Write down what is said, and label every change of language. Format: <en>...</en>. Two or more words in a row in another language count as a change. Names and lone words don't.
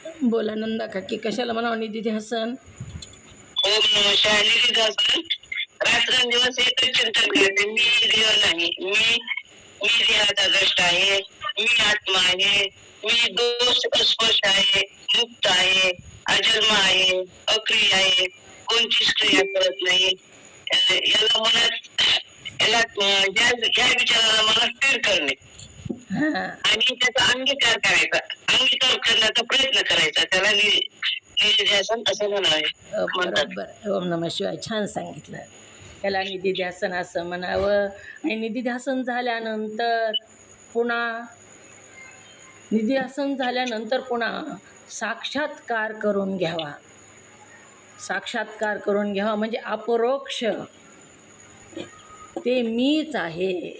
<mr>बोला नंदा काकी, कशाला म्हणावं निधिध्यासन?</mr> <sa>ओम नमः शिवाय.</sa> <mr>निधिध्यासन रात्रंदिवस एकच चिंतन करते, मी देव नाही, मी देहाचा द्रष्टा आहे, मी आत्मा आहे, मी दोष स्पर्श आहे, मुक्त आहे, अजन्म आहे, अक्रिय आहे, कोणतीच क्रिया करत नाही. याला मनात या विचाराला मनात स्थिर करणे हां, आणि त्याचा अंगीकार करायचा, अंगीकार करण्याचा प्रयत्न करायचा, त्याला निधिध्यासन असं म्हणावे म्हणतात. बरोबर.</mr> <sa>ओम नमः शिवाय.</sa> <mr>छान सांगितलं. त्याला निधिध्यासन असं म्हणावं. आणि निधिध्यासन झाल्यानंतर पुन्हा साक्षात्कार करून घ्यावा. साक्षात्कार करून घ्यावा म्हणजे अपरोक्ष, ते मीच आहे.</mr>